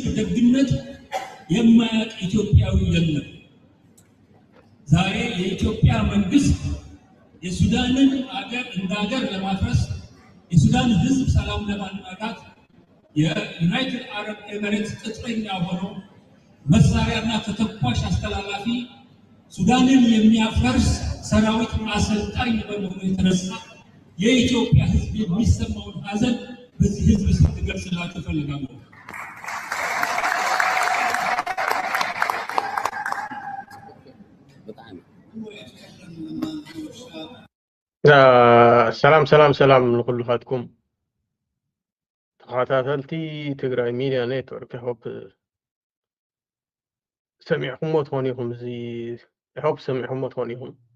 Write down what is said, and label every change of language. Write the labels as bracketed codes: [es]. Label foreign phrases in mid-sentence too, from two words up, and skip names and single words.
[am] ደግነት የማያውቅ ኢትዮጵያዊ የለም። ዛሬ የኢትዮጵያ መንግስት የሱዳንን አገር እንደ ሀገር ለማፍረስ የሱዳን ሕዝብ ሰላም ለማናጋት የዩናይትድ አረብ ኤሚሬትስ ቅጥረኛ ሆኖ መሳሪያና ተተኳሽ አስተላላፊ ሱዳንን የሚያፈርስ ሰራዊት አሰልጣኝ በመሆኑ የተነሳ የኢትዮጵያ ሕዝብ የሚሰማውን ሐዘን በዚህ ሕዝብ ስትገልጽላችሁ እፈልጋለሁ። [ti] ሰላም ንኩልኻትኩም ተኸታተልቲ ትግራይ ሚድያ ኔትወርክ ሆፕ ሰሚዕኩሞ ትኾኑ ኢኹም እዚ ሆፕ ሰሚዕኩሞ ትኾኑ ኢኹም